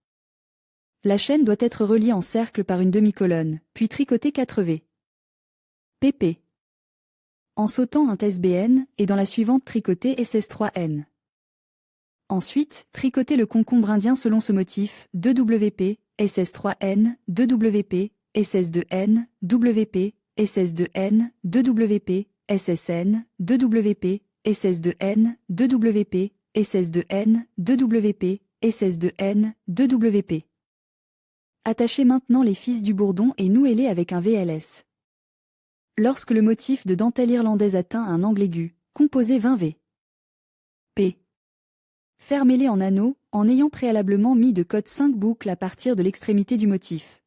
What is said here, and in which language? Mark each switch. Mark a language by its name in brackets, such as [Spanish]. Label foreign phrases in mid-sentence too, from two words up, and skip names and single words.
[French] La chaîne doit être reliée en cercle par une demi-colonne, puis tricotée 4 V. pp. En sautant un SBN, et dans la suivante tricotez SS3N. Ensuite, tricotez le concombre indien selon ce motif, 2 WP, SS3N, 2 WP, SS2N, WP, SS2N, 2 WP, SSN, 2 WP, SS2N, 2 WP, SS2N, 2 WP, SS2N, 2 WP. Attachez maintenant les fils du bourdon et nouez-les avec un VLS. Lorsque le motif de dentelle irlandaise atteint un angle aigu, composez 20 V. P. Fermez-les en anneaux, en ayant préalablement mis de côté 5 boucles à partir de l'extrémité du motif.